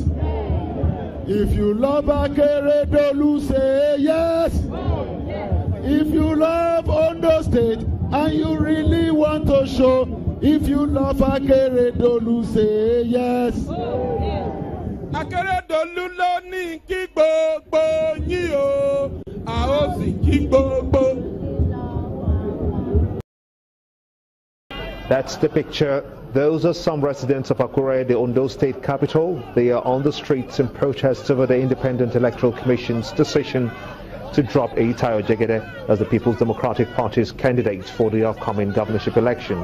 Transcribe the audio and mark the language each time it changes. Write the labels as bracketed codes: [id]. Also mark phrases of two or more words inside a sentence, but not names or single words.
[en] If you love Akeredolu, say yes. If you love Ondo State and you really want to show, if you love Akeredolu, say yes. [yo] Akeredolu ló ní kí gbogbo yín o, a ó sì kí gbogbo. [en] That's the picture. Those are some residents of Akure, the Ondo State capital. They are on the streets in protest over the Independent Electoral Commission's decision to drop Tayo Jegede as the People's Democratic Party's candidate for the upcoming governorship election.